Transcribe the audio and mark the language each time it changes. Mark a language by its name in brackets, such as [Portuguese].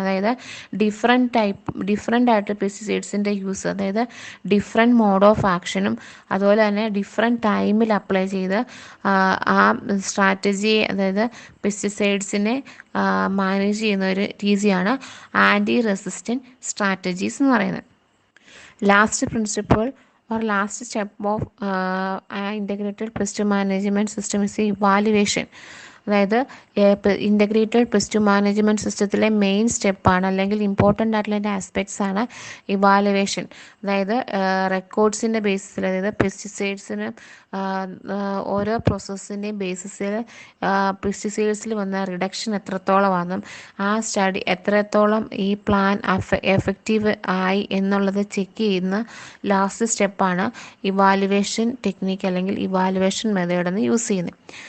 [Malayalam] അതായത് ഡിഫറെൻ്റ് ആയിട്ട് പെസ്റ്റിസൈഡ്സിൻ്റെ യൂസ്, അതായത് ഡിഫറെൻറ്റ് മോഡ് ഓഫ് ആക്ഷനും അതുപോലെ തന്നെ ഡിഫറെൻറ്റ് ടൈമിൽ അപ്ലൈ ചെയ്ത് ആ സ്ട്രാറ്റജി, അതായത് പെസ്റ്റിസൈഡ്സിനെ മാനേജ് ചെയ്യുന്ന ഒരു രീതിയാണ് ആൻറ്റി റെസിസ്റ്റൻറ്റ് സ്ട്രാറ്റജീസ് എന്ന് പറയുന്നത്. [English] Last principle or last step of integrated pest management system is evaluation. [Malayalam] അതായത് ഇൻ്റഗ്രേറ്റഡ് പെസ്റ്റ് മാനേജ്മെൻറ്റ് സിസ്റ്റത്തിലെ മെയിൻ സ്റ്റെപ്പാണ് അല്ലെങ്കിൽ ഇമ്പോർട്ടൻ്റ് ആയിട്ടുള്ള ആസ്പെക്ട്സ് ആണ് ഇവാലുവേഷൻ. അതായത് റെക്കോർഡ്സിൻ്റെ ബേസിസിൽ, അതായത് പെസ്റ്റിസൈഡ്സിന് ഓരോ പ്രോസസ്സിൻ്റെയും ബേസിസിൽ പെസ്റ്റിസൈഡ്സിൽ വന്ന റിഡക്ഷൻ എത്രത്തോളമാണെന്നും ആ സ്റ്റഡി എത്രത്തോളം ഈ പ്ലാൻ എഫക്റ്റീവ് ആയി എന്നുള്ളത് ചെക്ക് ചെയ്യുന്ന ലാസ്റ്റ് സ്റ്റെപ്പാണ് ഇവാലുവേഷൻ ടെക്നിക്ക് അല്ലെങ്കിൽ ഇവാലുവേഷൻ മെത്തേഡ് എന്ന് യൂസ് ചെയ്യുന്നത്.